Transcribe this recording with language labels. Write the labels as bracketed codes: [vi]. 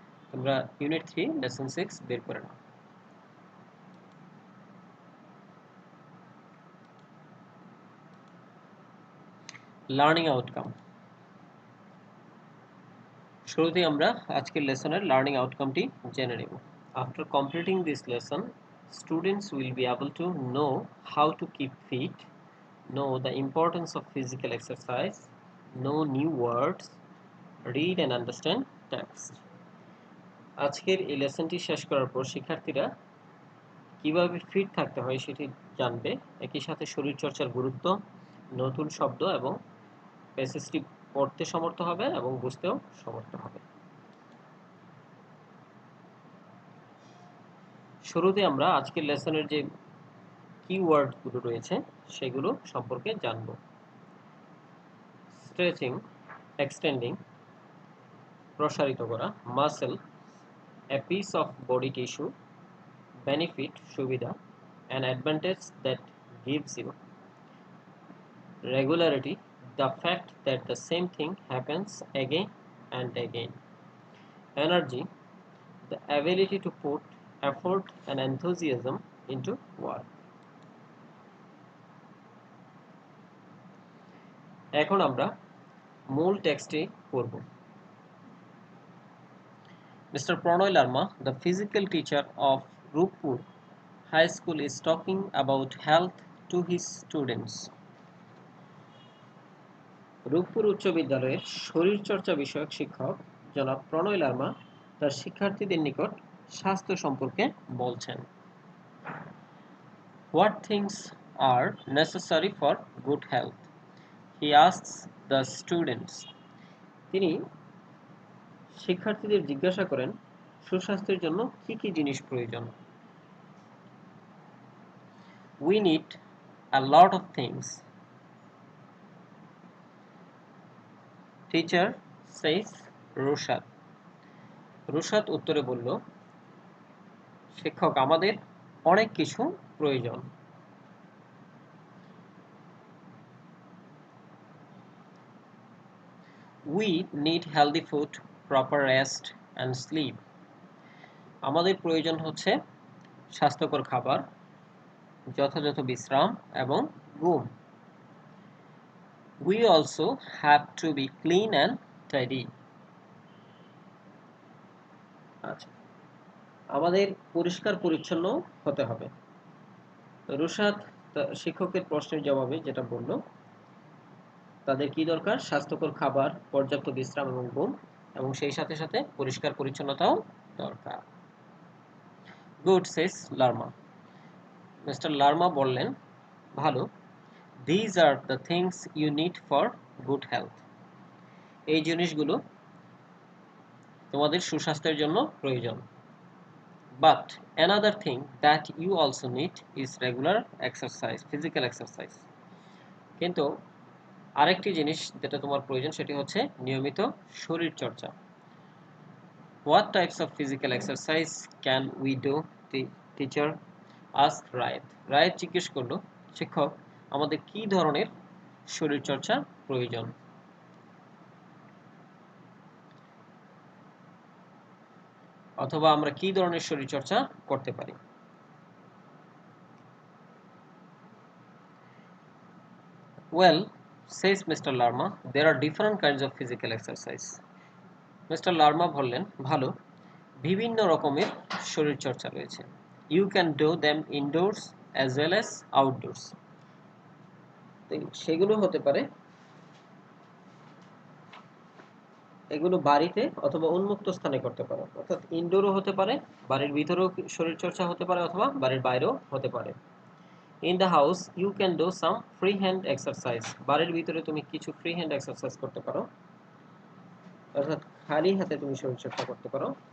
[bn] তোমরা unit 3 lesson 6 বের করে নাও। Learning outcome. শুরুতেই আমরা আজকের লেসনের লার্নিং আউটকামটি জেনে নেব। [en] After completing this lesson, students will be able to know how to keep fit, know the importance of physical exercise, know new words, read and understand text. [bn] আজকের এই লেসনটি শেষ করার পর শিক্ষার্থীরা কিভাবে ফিট থাকতে হয় সেটি জানবে, একই সাথে শরীরচর্চার গুরুত্ব, নতুন শব্দ এবং প্যাসেজটি পড়তে সমর্থ হবে এবং বুঝতেও সমর্থ হবে। শুরুতে আমরা আজকের লেসনের যে কিওয়ার্ডগুলো রয়েছে সেগুলো সম্পর্কে জানব। [en] stretching, extending, [bn] প্রসারিত করা, [en] Muscle, a piece of body tissue, benefit, সুবিধা, an advantage that gives you, regularity, the fact that the same thing happens again and again, energy, the ability to put effort and enthusiasm into work. [bn] এখন আমরা মূল টেক্সটে পড়ব। [en] Mr. Pronoy Larma, the physical teacher of Rupur High School, is talking about health to his students. [bn] Rooppur উচ্চ বিদ্যালয়ের শরীরচর্চা বিষয়ক শিক্ষক জনাব প্রণয় লার্মা তার শিক্ষার্থীদের নিকট স্বাস্থ্য সম্পর্কে বলছেন। [en] What things are necessary for good health? He asks the students. [bn] তিনি শিক্ষার্থীদের জিজ্ঞাসা করেন সুস্বাস্থ্যের জন্য কি কি জিনিস প্রয়োজন। [en] We need a lot of things. Teacher says Rushad. [bn] Rushad উত্তরে বলল, শিক্ষক, আমাদের অনেক কিছু প্রয়োজন। [en] We need healthy food, proper rest and sleep. [bn] আমাদের প্রয়োজন হচ্ছে স্বাস্থ্যকর খাবার, যথাযথ বিশ্রাম এবং ঘুম। [en] We also have to be clean and tidy. [bn] আচ্ছা, আমাদের পরিষ্কার পরিচ্ছন্ন হতে হবে। রুশাদ শিক্ষকের প্রশ্নের জবাবে যেটা বলল, তাদের কি দরকার? স্বাস্থ্যকর খাবার, পর্যাপ্ত বিশ্রাম এবং ঘুম, এবং সেই সাথে সাথে পরিষ্কার পরিচ্ছন্নতাও দরকার। [en] good, says [bn] লার্মা। মিস্টার লার্মা বললেন, ভালো। [en] These are the things you need for good health. [bn] এই জিনিসগুলো তোমাদের সুস্বাস্থ্যের জন্য প্রয়োজন। [en] But another thing that you also need is regular exercise, physical exercise. [bn] কিন্তু আরেকটি জিনিস যেটা তোমার প্রয়োজন সেটি হচ্ছে নিয়মিত শরীর চর্চা। [en] What types of physical exercise can we do? The teacher asked Rayat. [bn] Rayat জিজ্ঞেস করলো, শিক্ষক, আমাদের কি ধরনের শরীর চর্চা প্রয়োজন? অথবা আমরা কি ধরনের শরীর চর্চা করতে পারি? [en] Well, says Mr. Larma, there are different kinds of physical exercise. Mr. [bn] Larma বললেন, ভালো, বিভিন্ন রকমের শরীর চর্চা রয়েছে। [en] You can do them indoors as well as outdoors. [bn] সেগুলো হতে পারে, এগুলো বাড়িতে অথবা উন্মুক্ত স্থানে করতে পারো, অর্থাৎ ইনডোরও হতে পারে, বাড়ির ভিতরেও শরীর চর্চা হতে পারে, অথবা বাড়ির বাইরেও হতে পারে। [en] in the house you can do some free hand exercise, [bn] বাড়ির ভিতরে তুমি কিছু ফ্রি হ্যান্ড এক্সারসাইজ করতে পারো, অর্থাৎ খালি হাতে তুমি শরীরচর্চা করতে পারো।